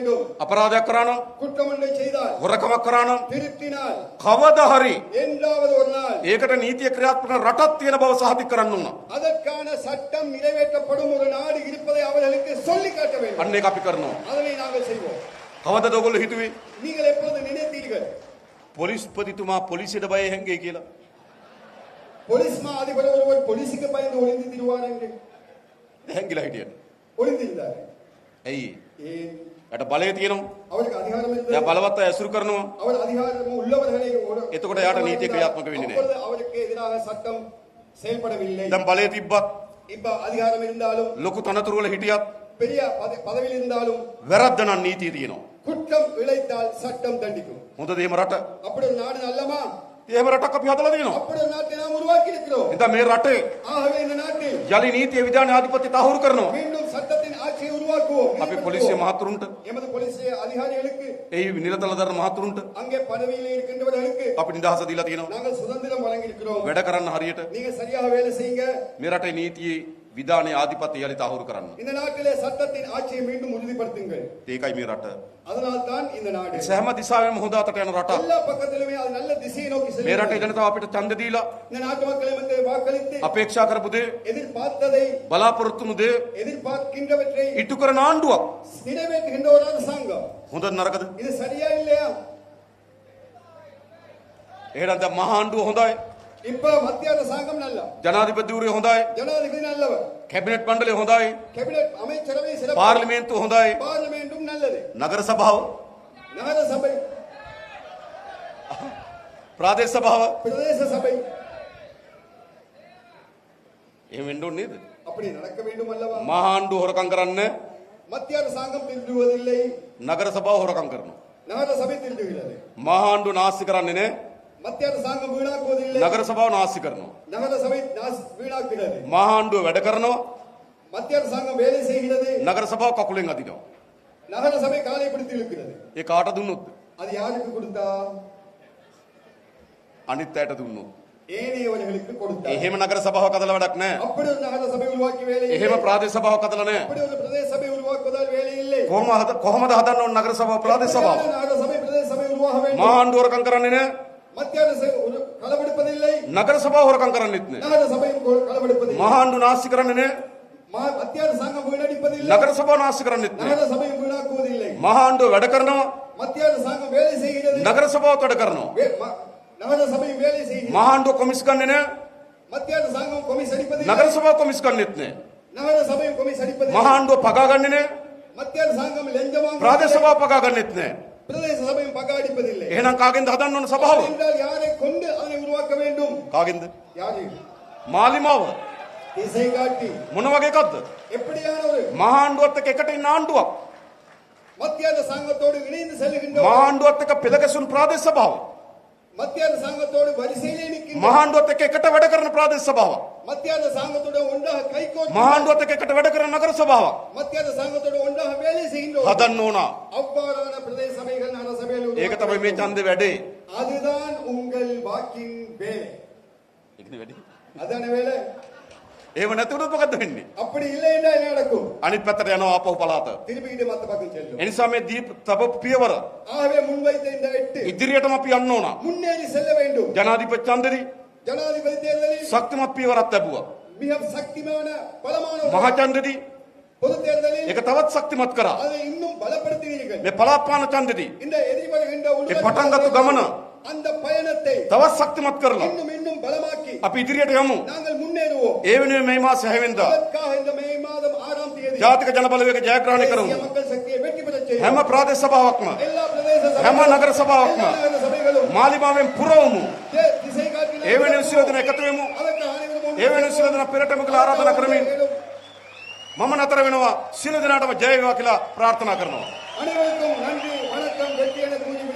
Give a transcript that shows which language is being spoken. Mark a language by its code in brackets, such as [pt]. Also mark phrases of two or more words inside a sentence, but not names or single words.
[si] අපරාධයක් කරා නම් [ta] குற்றம் ஒன்றை செய்தால் [si] හොරකමක් කරා නම් [ta] திருத்தினால் [si] කවදා හරි [ta] என்றாவது ஒரு நாள் [si] ඒකට නීතිය ක්‍රියාත්මක කරන රටක් තියෙන බව සහතික කරන්න ඕන. [ta] அதற்கான சட்டம் நிறைவேற்றப்படும் ஒரு நாடு இருப்பதை அவர்களுக்கு சொல்லி காட்ட வேண்டும். [si] අන්න ඒක අපි කරනවා. [ta] அதனை நாங்கள் செய்வோம். [si] කවදද ඔයගොල්ලෝ හිතුවේ [ta] நீங்கள் எப்பொழுது நினைத்தீர்கள் [si] පොලිස්පතිතුමා පොලිසියට බය හැංගේ කියලා? [ta] போலீஸ் மா அதிபர் ஒருவர் போலீஸுக்கு பயந்து ஒளிந்து திரிவார் என்று [si] හැංගිලා හිටියද? [ta] ஒளிந்திருந்தார். [si] ඇයි? [ta] ஏன்? [si] යට බලය තියෙනවා. [ta] அவருக்கு அதிகாரம் [si] එයා [ta] இருந்தது. [si] බලවත් අය ඇසුරු කරනවා. [ta] அவர் அதிகாரம் உள்ளவர்களை [si] එතකොට යාට නීතිය ක්‍රියාත්මක වෙන්නේ නැහැ. [ta] அப்பொழுது அவருக்கு எதிராக சட்டம் செயல்படவில்லை. [si] දැන් බලය තිබ්බත් [ta] இப்ப அதிகாரம் இருந்தாலும் [si] ලොකු තනතුරු වල හිටියත් [ta] பெரிய பதவியில் இருந்தாலும் [si] වැරද්ද නම් නීතිය තියෙනවා. [ta] குற்றம் இழைத்தால் சட்டம் தண்டிக்கும். [si] හොඳද එහෙම රට? [ta] அப்படி ஒரு நாடு நல்லமா? [si] එහෙම රටක් අපි හදලා තියෙනවා. [ta] அப்படி ஒரு நாட்டை நாம் உருவாக்கி இருக்கிறோம். [si] එතන මේ රටේ [ta] ஆகவே இந்த நாட்டில் [si] යලි නීතිය විධාන ආධිපත්‍ය තහවුරු කරනවා. [ta] மீண்டும் சட்டத்தின் ஆட்சியை உருவாக்குவோம். [si] අපි පොලිසිය මහතුරුන්ට [ta] எமது போலீஸ் அதிகாரிகளுக்கு [si] එයි නිරතල දරන මහතුරුන්ට [ta] அங்கே பதவியில் இருக்கின்றவர்களுக்கு [si] අපි නිදහස දීලා තියෙනවා. [ta] நாங்கள் சுதந்திரம் வழங்கி இருக்கிறோம். [si] වැඩ කරන්න හරියට [ta] நீங்க சரியாக வேலை செய்யுங்க. [si] මේ රටේ නීතියේ විධානයේ ආධිපත්‍ය යලි තහවුරු කරන්න. [ta] இந்த நாட்டிலே சட்டத்தின் ஆட்சியை மீண்டும் உறுதிப்படுத்துங்கள். [si] ඒකයි මේ රට. [ta] அதனால் தான் இந்த நாடு [si] සෑම දිශාවෙම හොඳ අතට යන රටක්. [ta] எல்லா பக்கத்திலுமே அது நல்ல திசையை நோக்கி [si] මේ [ta] செல்கிறது. [si] රටේ ජනතාව අපිට ඡන්ද දීලා [ta] இந்த நாட்டு மக்களை வந்து வாக்களித்து [si] අපේක්ෂා කරපු දේ [ta] எதிர்பார்த்ததை [si] බලාපොරොත්තු වුණු දේ [ta] எதிர்பார்க்கின்றவற்றை [si] ඉටු කරන ආණ්ඩුවක්. [ta] நிறைவேற்றுகின்ற ஒரு அரசாங்கம். [si] හොඳද නරකද? [ta] இது சரியா இல்லையா? [si] එහෙනම් දැන් මහා ආණ්ඩුව හොඳයි. [ta] இப்ப மத்திய அரசாங்கம் நல்ல, [si] ජනාධිපතිවරයා හොඳයි. [ta] ஜனாதிபதி நல்லவர், [si] කැබිනට් මණ්ඩලය හොඳයි. [ta] கேபினட் அமைச்சரவை சிறப்பு, [si] පාර්ලිමේන්තුව හොඳයි. [ta] பார்லிமெண்டும் நல்லது, [si] නගර සභාව [ta] நகர சபை, [si] ප්‍රාදේශ සභාව [ta] பிரதேச சபை [si] එහෙම වෙන්න ඕනේ නේද? [ta] அப்படி நடக்க வேண்டும் அல்லவா? [si] මහා ආණ්ඩුව හොරකම් කරන්නේ [ta] மத்திய அரசாங்கம் திருடுவதில்லை, [si] නගර සභාව හොරකම් කරනවා. [ta] நகர சபை திருடுகிறது. [si] මහා ආණ්ඩුව නාස්ති කරන්නේ නැහැ. [ta] மத்திய அரசாங்கம் வீணாக்குவதில்லை, [si] නගර සභාව නාස්ති කරනවා. [ta] நகர சபை வீணாக்குகிறது. [si] මහා ආණ්ඩුව වැඩ කරනවා. [ta] மத்திய அரசாங்கம் வேலை செய்கிறது, [si] නගර සභාව කකුලෙන් අදිනවා. [ta] நகர சபை காலை பிடித்து இழுக்கிறது. [si] ඒ කාට දුන්නොත්? [ta] அது யாருக்கு கொடுத்தா? [si] අනිත් අයට දුන්නොත්. [ta] ஏனையவர்களுக்கு கொடுத்தா. [si] එහෙම නගර සභාවක් හදලා වැඩක් නැහැ. [ta] அப்படி ஒரு நகர சபை உருவாக்கி வேலை இல்லை, [si] එහෙම ප්‍රාදේශ සභාවක් හදලා නැහැ. [ta] அப்படி ஒரு பிரதேச சபை உருவாக்குவதால் வேலை இல்லை. [si] කොහොමද හදන්න ඕන නගර සභාව ප්‍රාදේශ සභාව? [ta] நகர சபை பிரதேச சபை உருவாக வேண்டும். [si] මහා ආණ්ඩුව හොරකම් කරන්නේ නැහැ. [ta] மத்திய அரசு களவெடுப்பதில்லை, [si] නගර සභාව හොරකම් කරන්නේත් නැහැ. [ta] நகர சபையும் களவெடுப்பதில்லை, [si] මහා ආණ්ඩුව නාස්ති කරන්නේ නැහැ. [ta] மத்திய அரசாங்கம் வீணடிப்பதில்லை, [si] නගර සභාව නාස්ති කරන්නේත් නැහැ. [ta] நகர சபையும் வீணாக்குவதில்லை. [si] මහා ආණ්ඩුව වැඩ කරනවා. [ta] மத்திய அரசாங்கம் வேலை செய்கிறது, [si] නගර සභාවත් වැඩ කරනවා. [ta] நகர சபையும் வேலை செய்கிறது. [si] මහා ආණ්ඩුව කොමිස් ගන්නේ නැහැ. [ta] மத்திய அரசாங்கம் கொமிஸ் அடிப்பதில்லை, [si] නගර සභාව කොමිස් ගන්නෙත් නැහැ. [ta] நகர சபையும் கொமிஸ் அடிப்பதில்லை. [si] මහා ආණ්ඩුව පගා ගන්නේ නැහැ. [ta] மத்திய அரசாங்கம் லஞ்சம் [si] ප්‍රාදේශ [ta] வாங்குவதில்லை, [si] සභාව පගා ගන්නෙත් නැහැ. [ta] பிரதேச சபையும் பகா அடிப்பதில்லை. [si] එහෙනම් කාගෙන්ද හදන්න ඕන සභාව? [ta] என்றால் யாரை கொண்டு அதை உருவாக்க வேண்டும்? [si] කාගෙන්ද? [ta] யாரை? [si] මාලිමාව [ta] திசை காட்டி [si] මොන වගේ එකක්ද? [ta] எப்படியான ஒரு [si] මහා ආණ්ඩුවත් එක්ක එකට ඉන්න ආණ්ඩුවක්. [ta] மத்திய அரசாங்கத்தோடு இணைந்து செல்கின்ற [si] මහා ආණ්ඩුවත් එක්ක පෙළ ගැසුණු ප්‍රාදේශ සභාව. [ta] மத்திய அரசாங்கத்தோடு வரிசையிலே நிற்கின்ற [si] මහා ආණ්ඩුවත් එක්ක එකට වැඩ කරන ප්‍රාදේශ සභාව. [ta] மத்திய அரசாங்கத்தோடு ஒன்றாக கைகோர்த்து [si] මහා ආණ්ඩුවත් එක්ක එකට වැඩ කරන නගර සභාවක් [ta] மத்திய அரசாங்கத்தோடு ஒன்றாக வேலை செய்கின்ற [si] හදන්න ඕන. [ta] அவ்வாறான பிரதேச சபைகள் நகர சபைகள் [si] ඒක තමයි මේ ඡන්දේ වැඩේ. [ta] அதுதான் உங்கள் வாக்கின் வேலை. [si] ඒකනේ වැඩේ. [ta] அதான வேலை. [si] ඒව නැතුණොත් මොකද වෙන්නේ? [ta] அப்படி இல்லை என்றால் என்ன நடக்கும்? [si] අනිත් පැත්තට යනවා ආපහු පළාත. [ta] திருப்பிக்கிட்டு மத்த பக்கம் செல்லும். [si] ඒ නිසා මේ දීප තබපු පියවර [ta] ஆகவே முன்வைத்த இந்த 8 [si] ඉදිරියටම අපි යන්න ඕන. [ta] முன்னேறி செல்ல வேண்டும். [si] ජනාධිපති ඡන්දෙදි [ta] ஜனாதிபதி தேர்தலில் [si] ශක්තිමත් පියවරක් ලැබුවා. [ta] மிக சக்திமான பலமான [si] මහා ඡන්දෙදි [ta] பொது தேர்தலில் [si] ඒක තවත් ශක්තිමත් කරා. [ta] அதை இன்னும் பலப்படுத்தினீர்கள். [si] මේ පළාත්පාන ඡන්දෙදි [ta] இந்த எதிர்வருகின்ற [si] ඒ පටන් ගත්ත ගමන [ta] அந்த பயணத்தை [si] තවත් ශක්තිමත් කරලා [ta] இன்னும் பலமாக்கி [si] අපි ඉදිරියට යමු. [ta] நாங்கள் முன்னேறுவோம். [si] ඒ වෙනුවෙන් මේ මාස 6 වෙනිදා [ta] அதற்காக இந்த மே மாதம் 6ஆம் தேதி [si] ජාතික ජනබලවේග ජයග්‍රහණය කරමු. [ta] தேசிய மக்கள் சக்தியை வெற்றி பெறச் செய்வோம். [si] හැම ප්‍රාදේශ සභාවක්ම [ta] எல்லா பிரதேச [si] හැම නගර සභාවක්ම [ta] எல்லா நகர சபைகளும் [si] මාලිමාවෙන් පුරවමු. [ta] திசை காட்டின [si] ඒ වෙනුවෙන් සියලු දෙනා එකතු වෙමු. [ta] அதற்கு அனைவரும் [si] ඒ වෙනුවෙන් සියලු දෙනා පෙරටම කියලා ආරාධනා කරමින් මම නතර වෙනවා. සියලු දෙනාටම ජය වේවා කියලා ප්‍රාර්ථනා කරනවා. [ta] அனைவருக்கும் நன்றி, வணக்கம், வெற்றி என